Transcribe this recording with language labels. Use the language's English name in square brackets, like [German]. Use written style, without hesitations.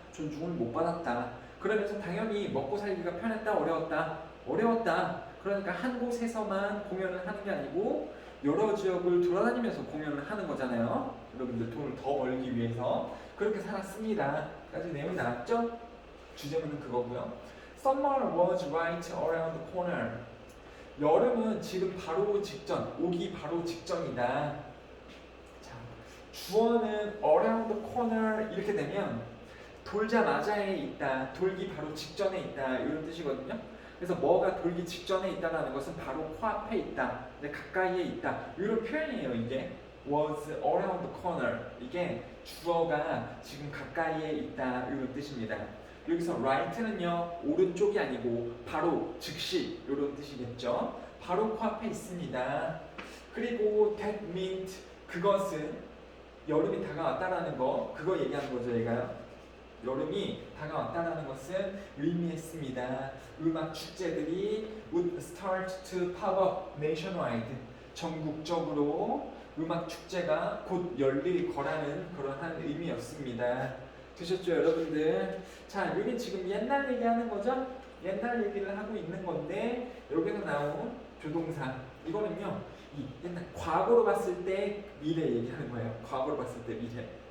[Korean] 존중을 못 받았다. 그러면서 당연히 먹고 살기가 편했다 어려웠다? 어려웠다. 그러니까 한 곳에서만 공연을 하는 게 아니고 여러 지역을 돌아다니면서 공연을 하는 거잖아요. 여러분들 돈을 더 벌기 위해서 그렇게 살았습니다. 까지 내용이 나왔죠? 주제문은 그거고요. [English] Summer was right around the corner. [Korean] 여름은 지금 바로 직전, 오기 바로 직전이다. 자, 주어는 [English] around the corner [Korean] 이렇게 되면 돌자마자에 있다, 돌기 바로 직전에 있다 이런 뜻이거든요. 그래서 뭐가 돌기 직전에 있다는 것은 바로 코앞에 있다, 가까이에 있다 이런 표현이에요. 이게 [English] was around the corner, [Korean] 이게 주어가 지금 가까이에 있다 이런 뜻입니다. 여기서 right는요 오른쪽이 아니고 바로 즉시 이런 뜻이겠죠. 바로 코앞에 있습니다. 그리고 [English] that meant, [Korean] 그것은 여름이 다가왔다라는 거, 그거 얘기하는 거죠. 얘가요 여름이 다가왔다는 것은 의미했습니다. 음악 축제들이 [English] would start to pop up nationwide. [Korean] 전국적으로 음악 축제가 곧 열릴 거라는 그러한 의미였습니다. 되셨죠, 여러분들? 자, 여기 지금 옛날 얘기하는 거죠? 옛날 얘기를 하고 있는 건데 여기서 나온 조동사 이거는요 이 옛날 과거로 봤을 때 미래 얘기하는 거예요. 과거로 봤을 때 미래.